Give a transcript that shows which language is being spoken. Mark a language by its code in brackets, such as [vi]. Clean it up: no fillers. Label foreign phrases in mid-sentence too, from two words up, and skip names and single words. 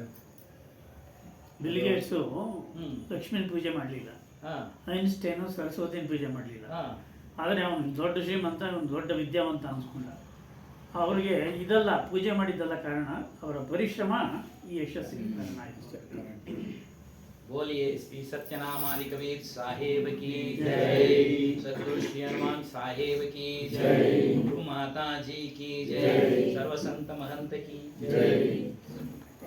[kn] ಬಿಲ್ ಗೇಟ್ಸು ಲಕ್ಷ್ಮೀನ ಪೂಜೆ ಮಾಡಲಿಲ್ಲ, ಐನ್ಸ್ಟೈನು ಸರಸ್ವತಿನ ಪೂಜೆ ಮಾಡಲಿಲ್ಲ. ಆದರೆ ಅವನು ದೊಡ್ಡ ಶ್ರೀಮಂತ, ಅವನು ದೊಡ್ಡ ವಿದ್ಯಾವಂತ ಅನ್ಸ್ಕೊಂಡ. ಅವ್ರಿಗೆ ಇದೆಲ್ಲ ಪೂಜೆ ಮಾಡಿದ್ದಲ್ಲ ಕಾರಣ, ಅವರ ಪರಿಶ್ರಮ ಈ ಯಶಸ್ಸಿಗೆ ಕಾರಣ ಆಯಿತು. [hi] बोलिए श्री सत्यनामादि कबीर साहेब की जय, सद्गुरु श्री हनुमान साहेब की जय, गुरु माता जी की जय, सर्व संत महंत की जय।